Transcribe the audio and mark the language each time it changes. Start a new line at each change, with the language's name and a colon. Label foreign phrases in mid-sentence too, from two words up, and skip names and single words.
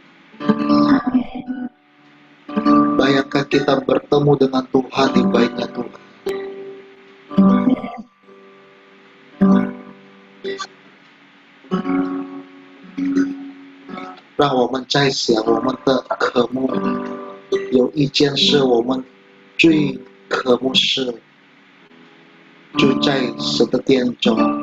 Indonesian: Bayangkan kita bertemu dengan Tuhan di bait-Nya Tuhan.
Chinese: 让我们在想我们的渴慕，有一件事我们最渴慕是，就在神的殿中。